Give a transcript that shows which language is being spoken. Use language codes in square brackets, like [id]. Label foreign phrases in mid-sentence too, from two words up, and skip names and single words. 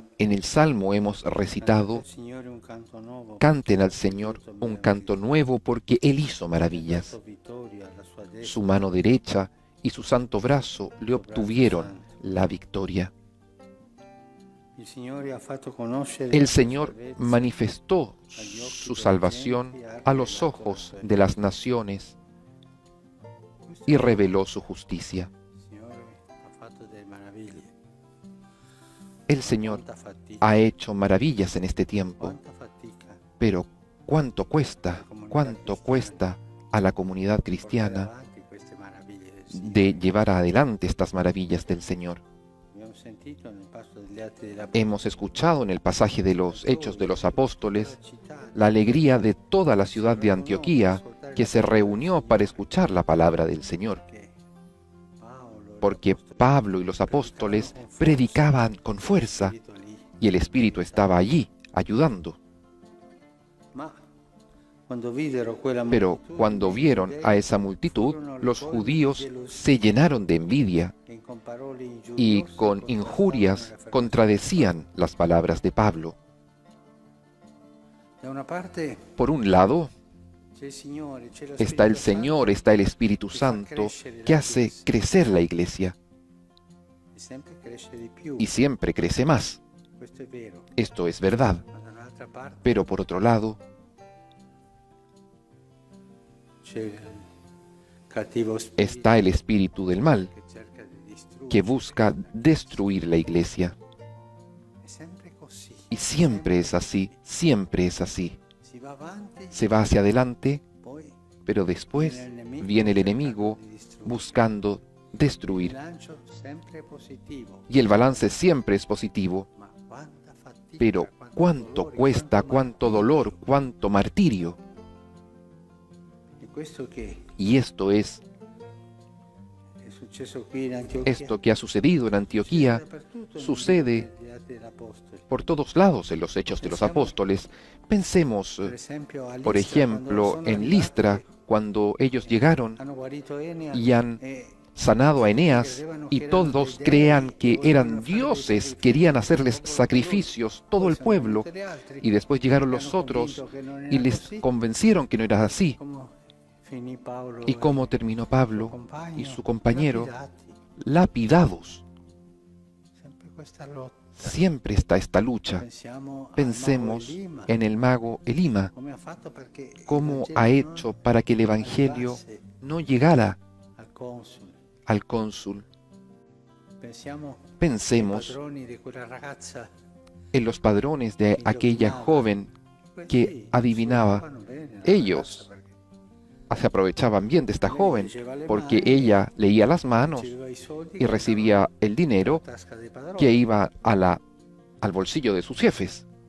[es] En el Salmo hemos recitado, [it] Signore un canto nuovo, [es] canten al Señor un canto nuevo porque Él hizo maravillas. [it] vittoria alla sua destra, [es] Su mano derecha y su santo brazo le obtuvieron la victoria. [it] il Signore ha fatto conoscere [es] El [it] la sua [es] Señor [it] salvezza [es] manifestó su salvación a los ojos de las naciones y reveló su justicia. [it] Il Signore ha fatto delle meraviglie. [es] El Señor [it] Quanta fatica, [es] ha hecho maravillas en este tiempo, [it] quanta fatica [es] pero cuánto cuesta a la comunidad [it] portare cristiana avanti queste meraviglie del Signore. [es] de llevar adelante estas maravillas del Señor. [it] Abbiamo sentito nel passo degli Atti degli [es] Hemos escuchado en el pasaje de los Hechos de los Apóstoles [it] città [es] la alegría de toda la ciudad de Antioquía que se reunió para escuchar la palabra del Señor, [it] che Paolo e [es] porque [it] l'Apostolo [es] Pablo y los apóstoles predicaban con fuerza [it] Spirito lì. [es] y el Espíritu estaba allí ayudando. [it] Ma quando videro quella [es] Pero [it] moltitudine [es] cuando [it] di [es] vieron [it] giudei, [es] a esa multitud, [it] furono [es] los [it] ricolti di [es] judíos [it] gelosia, [es] se llenaron de envidia [it] e con parole [es] y [it] ingiuriose [es] con [it] contrastavano [es] injurias [it] la fede. [es] contradecían las palabras de Pablo. [it] Da una parte [es] Por un lado, [it] c'è il Signore, c'è lo [es] está el [it] Spirito [es] Señor, [it] Santo, [es] está el Espíritu Santo que hace crecer la iglesia [it] e sempre cresce di più. [es] y siempre crece más. [it] Questo è vero. [es] Esto es verdad. [it] Ma da un'altra parte [es] Pero por otro lado, [it] c'è il cattivo spirito [es] está el espíritu del mal [it] che cerca di distruggere. [es] que busca destruir la iglesia. [it] È sempre così. [es] Y siempre es así, siempre es así. [it] Si va avanti, [es] Se va hacia adelante, [it] poi [es] pero después viene el enemigo [it] cercando di distruggere. [es] buscando [it] Il [es] destruir. [it] bilancio sempre positivo. [es] Y el balance siempre es positivo. [it] Ma quanta fatica, [es] Pero [it] quanto [es] cuánto [it] dolore, [es] cuesta, [it] quanto [es] cuánto dolor, cuánto martirio. [it] E questo che [es] Y esto es [it] è successo qui in Antiochia. [es] esto que ha sucedido en Antioquía, sucede [it] negli Atti degli Apostoli. [es] por todos lados en los Hechos de los Apóstoles. Pensemos, [it] Per esempio, a [es] por Listra, ejemplo, [it] quando sono [es] en [it] arrivati, [es] Listra, cuando ellos llegaron [it] hanno guarito Enea, [es] y han [it] e [es] sanado a Eneas, y todos crean que eran dioses, querían hacerles sacrificios, todo el pueblo, y después llegaron los otros y les convencieron que no era así. ¿Y cómo terminó Pablo y su compañero? Lapidados. Siempre está esta lucha. Pensemos en el mago Elima, cómo ha hecho para que el Evangelio no llegara al cónsul. Pensemos [it] padroni di quella ragazza [es] en los padrones de aquella joven que adivinaba. Ellos se aprovechaban bien de esta joven porque ella leía las manos y recibía el dinero que iba al bolsillo de sus jefes.